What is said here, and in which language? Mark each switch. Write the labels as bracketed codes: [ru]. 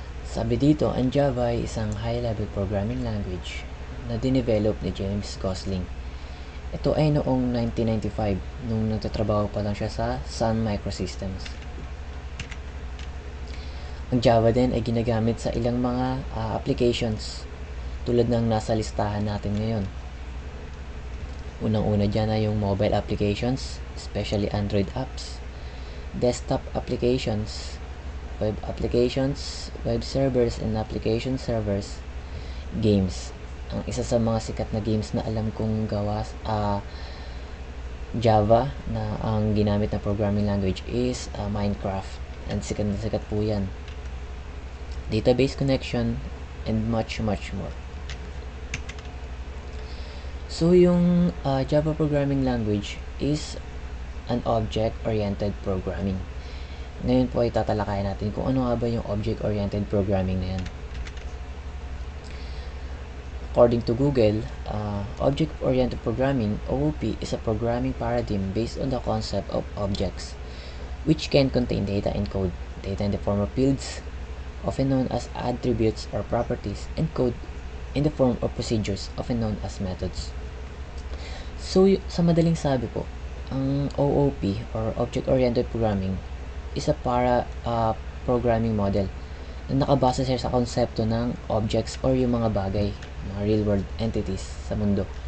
[tl] Sabi dito, ang Java ay isang high-level programming language na dinevelop ni James Gosling. Ito ay noong 1995, nung nagtatrabaho pa lang siya sa Sun Microsystems. Ang Java din ay ginagamit sa ilang mga applications tulad ng nasa listahan natin ngayon. Unang-una dyan ay yung [en] mobile applications, especially Android apps, desktop applications, web applications, web servers and application servers, games. [tl] Ang isa sa mga sikat na games na alam kong gawa Java na ang ginamit na [en] programming language is [tl] Minecraft. And sikat na sikat po yan. [en] Database connection, and much more. So, [tl] yung [en] Java programming language is an object-oriented programming. [tl] Ngayon po ay tatalakayan natin kung ano nga ba yung object-oriented programming na yan. [en] According to Google, object-oriented programming, OOP, is a programming paradigm based on the concept of objects, which can contain data and code, data in the form of fields, often known as attributes or properties, and code in the form of procedures, often known as methods. [tl] So, sa madaling sabi po, ang OOP or Object-Oriented Programming [en] is a programming model [tl] na nakabase siya sa konsepto ng objects or yung mga bagay, mga real-world entities sa mundo.